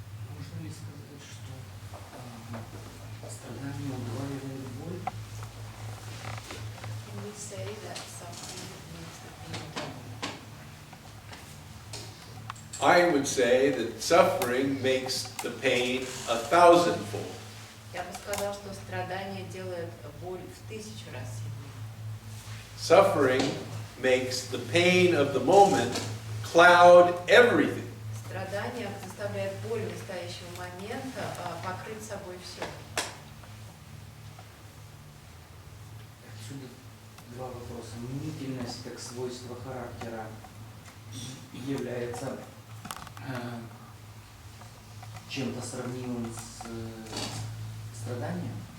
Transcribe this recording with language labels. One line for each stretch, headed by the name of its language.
Russian: Можно ли сказать, что страдание удваивает боль?
English: Can we say that suffering makes the pain double? I would say that suffering makes the pain 1,000-fold.
Russian: Я бы сказал, что страдание делает боль в 1000 раз сильнее.
English: Suffering makes the pain of the moment cloud everything.
Russian: Страдание заставляет боль настоящего момента покрыть собой все. Отсюда два вопроса. Мнительность как свойство характера является чем-то сравнимым с страданием?